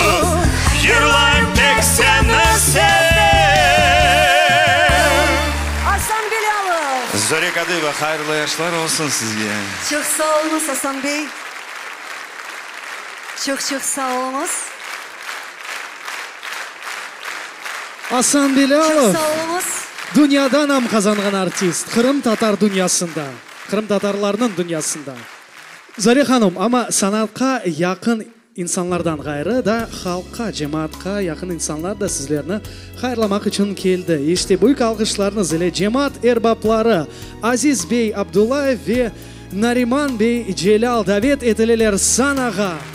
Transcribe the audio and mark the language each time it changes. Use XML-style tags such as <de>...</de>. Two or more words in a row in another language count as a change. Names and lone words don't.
<crh>Yürülayım tek seni severim. Hasan Bilalov. Zore Kadıyeva, hayırlı yaşlar olsun sizge. Çok sağ olunuz Hasan Bey. Çok sağ olunuz. Hasan Çok Bilalov. sağ olunuz. Dünyada nam kazangan artist. Kırım Tatar dünyasında. Kırım Tatarlarının dünyasında. Zore Hanım ama sanatқа yakın insanlardan gayrı da halka, cemaatқа yakın insanlar da sizlerini hayırlamak için geldi. İşte büyük alkışlarınız ile cemaat erbapları Aziz Bey Abdullayev ve Nariman Bey Celal davet edileler sanağa.</crh>